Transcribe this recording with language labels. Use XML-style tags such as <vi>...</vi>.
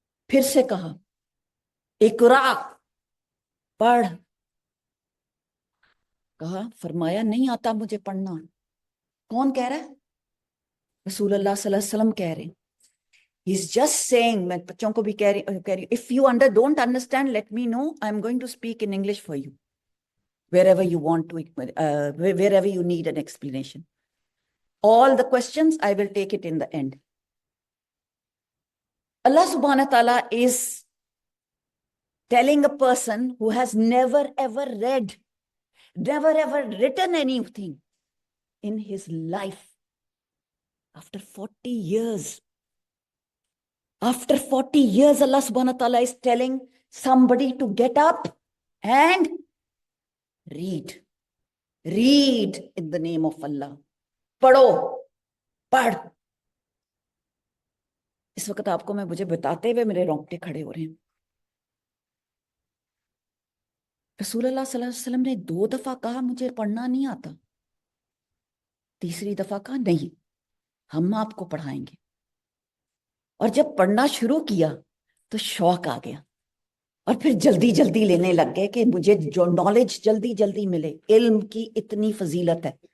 <ur>پھر سے کہا اقرا، پڑھ، کہا، فرمایا نہیں آتا مجھے پڑھنا۔ کون کہہ رہا ہے؟ رسول اللہ صلی اللہ علیہ وسلم کہہ رہے ہیں۔</ur> <en>He's just saying،</en> <ur>میں بچوں کو بھی کہہ رہی</ur> <en>if you don't understand, let me know, I'm going to speak in English for you wherever you want to, wherever you need an explanation. All the questions I will take it in the end. Allah subhanahu wa ta'ala is telling a person who has never ever read, never ever written anything in his life, after 40 years, after 40 years, Allah subhanahu wa ta'ala is telling somebody to get up and read. Read in the name of Allah.</en> <ur>پڑھو، پڑھ۔ اس وقت آپ کو میں مجھے بتاتے ہوئے میرے رونگٹے کھڑے ہو رہے ہیں۔ رسول اللہ صلی اللہ علیہ وسلم نے 2 دفعہ کہا مجھے پڑھنا نہیں آتا، تیسری دفعہ کہا نہیں، ہم آپ کو پڑھائیں گے۔ اور جب پڑھنا شروع کیا تو شوق آ گیا، اور پھر جلدی جلدی لینے لگ گئے کہ مجھے جو نالج جلدی جلدی ملے۔ علم کی اتنی فضیلت ہے،</ur>